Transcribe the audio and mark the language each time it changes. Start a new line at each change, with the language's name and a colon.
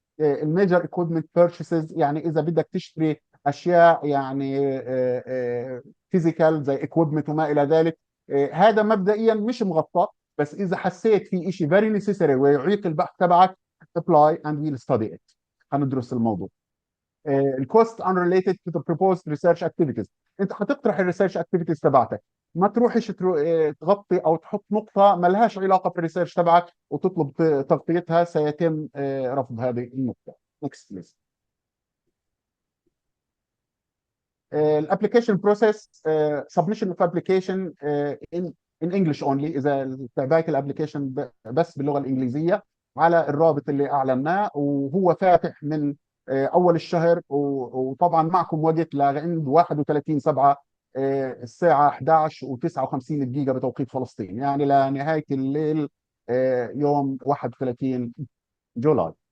Arabic: الميجر اكويبمنت بيرشيسز، يعني اذا بدك تشتري اشياء يعني فيزيكال زي اكويبمنت وما الى ذلك، هذا مبدئيا مش مغطى، بس اذا حسيت في شيء فيري نيسيسري ويعيق البحث تبعك apply and we'll study it. هندرس الموضوع.
English: الكوست unrelated to the proposed research activities.
Arabic: انت حتقترح الريسيرش اكتيفيتيز تبعتك، ما تروحش تغطي او تحط نقطه ما لهاش علاقه بالريسيرش تبعك وتطلب تغطيتها، سيتم رفض هذه النقطه.
English: next please.
Arabic: الابلكيشن بروسيس submission of application in English only، اذا تعباية الابلكيشن بس باللغه الانجليزيه على الرابط اللي اعلناه، وهو فاتح من اول الشهر، وطبعا معكم وقت لعند 31/7 الساعه 11:59 دقيقه بتوقيت فلسطين، يعني لنهايه الليل يوم 31 جولاي.